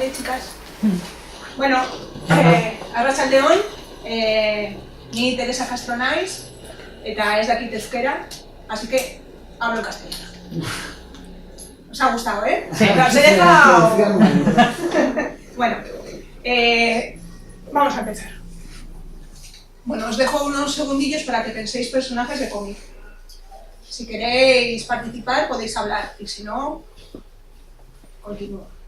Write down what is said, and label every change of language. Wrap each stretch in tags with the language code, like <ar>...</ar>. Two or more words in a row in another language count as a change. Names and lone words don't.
<es>chicas.</es> <eu>Bueno, arratsaldeon, ni Teresa Castronaiz, eta ez dakit euskera,</eu> <es>así que hablo en castellano. Os ha gustado, ¿eh? Sí. Os he dejado... Bueno, vamos a empezar. Bueno, os dejo unos segundillos para que penséis personajes de cómic. Si queréis participar, podéis hablar, y si no, continúo.</es>